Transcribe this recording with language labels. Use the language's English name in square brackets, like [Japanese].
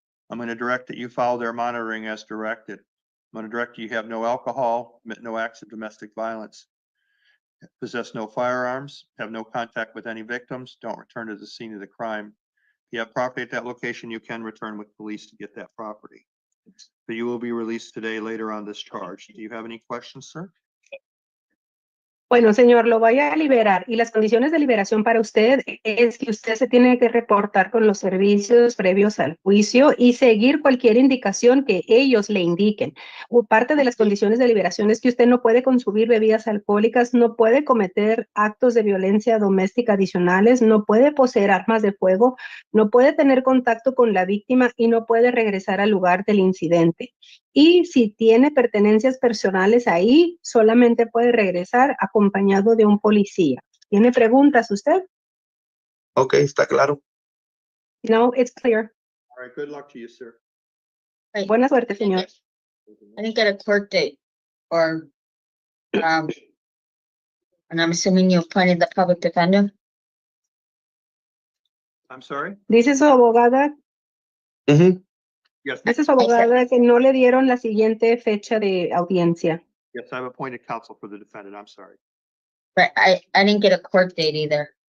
[English] I'm going to direct that you follow their monitoring as directed. I'm going to direct you have no alcohol, commit no acts of domestic violence, possess no firearms, have no contact with any victims, don't return to the scene of the crime. If you have property at that location, you can return with police to get that property. So you will be released today later on this charge. Do you have any questions, sir? [Spanish] Bueno, señor, lo voy a liberar y las condiciones de liberación para usted es que usted se tiene que reportar con los servicios previos al juicio y seguir cualquier indicación que ellos le indiquen. Parte de las condiciones de liberación es que usted no puede consumir bebidas alcohólicas, no puede cometer actos de violencia doméstica adicionales, no puede poseer armas de fuego, no puede tener contacto con la víctima y no puede regresar al lugar del incidente. Y si tiene pertenencias personales ahí, solamente puede regresar acompañado de un policía. ¿Tiene preguntas usted? Okay, está claro. [English] No, it's clear. All right, good luck to you, sir. Right. [Spanish] Buena suerte, señor. [English] I didn't get a court date or, and I'm assuming you appointed the public defender. I'm sorry? [Spanish] Dice su abogada, Ujú. [English] Yes, [Spanish] dice su abogada que no le dieron la siguiente fecha de audiencia. [English] yes, I've appointed counsel for the defendant. I'm sorry. Right, I didn't get a court date either.